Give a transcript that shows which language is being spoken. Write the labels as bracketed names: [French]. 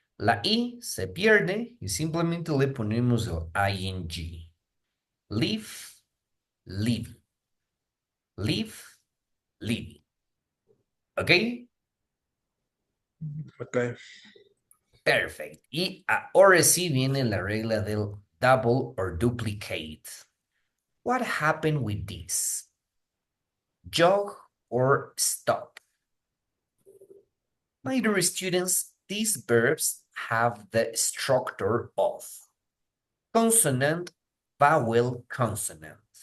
[Spanish] La i se pierde y simplemente le ponemos el ing. [English] Leave, leave, leave, leave. ¿Ok? Okay. Perfect. [Spanish] Y ahora sí viene la regla del [English] double or duplicate. What happened with this? Jog or stop? My dear students, these verbs have the structure of consonant, vowel, consonant.